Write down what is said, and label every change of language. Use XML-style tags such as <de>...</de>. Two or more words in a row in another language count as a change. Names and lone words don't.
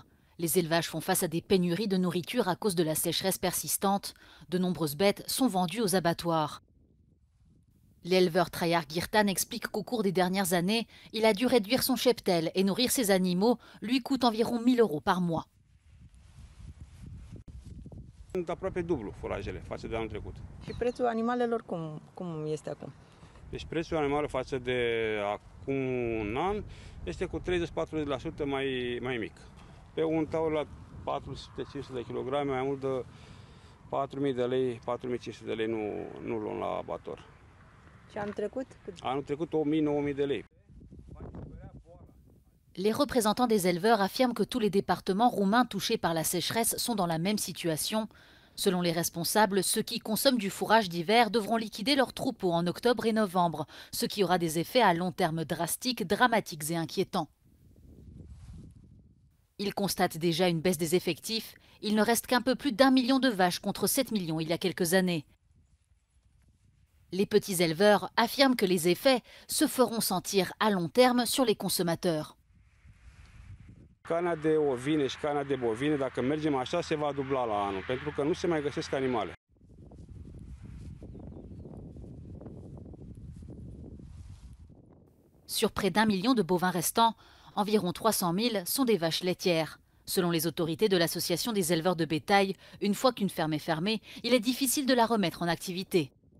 <fr>Les élevages font face à des pénuries de nourriture à cause de la sécheresse persistante. De nombreuses bêtes sont vendues aux abattoirs. L'éleveur Traian Girtan explique qu'au cours des dernières années, il a dû réduire son cheptel et nourrir ses animaux lui coûte environ 1 000 € par mois.</fr> <ro>Aproape dublu furajele față de anul trecut. Și prețul animalelor cum este acum? Deci prețul animalelor față de acum un an este cu 30-40% mai mic. Pe un taur la 400-500 de kilograme, mai mult de 4.000 de lei, 4.500 de lei nu luăm la abator. Și anul trecut? Anul trecut 8.000-9.000 de lei.</ro> <fr>Les représentants des éleveurs affirment que tous les départements roumains touchés par la sécheresse sont dans la même situation. Selon les responsables, ceux qui consomment du fourrage d'hiver devront liquider leurs troupeaux en octobre et novembre, ce qui aura des effets à long terme drastiques, dramatiques et inquiétants. Ils constatent déjà une baisse des effectifs. Il ne reste qu'un peu plus d'1 million de vaches contre 7 millions il y a quelques années. Les petits éleveurs affirment que les effets se feront sentir à long terme sur les consommateurs.</fr> <ro>Carnea de ovine și carnea de bovine, dacă mergem așa, se va dubla la anul, pentru că nu se mai găsesc animale.</ro> <fr>Sur près d'1 million de bovins restants, environ 300 000 sont des vaches laitières. Selon les autorités de l'association des éleveurs de bétail, une fois qu'une ferme est fermée, il est difficile de la remettre en activité.</fr>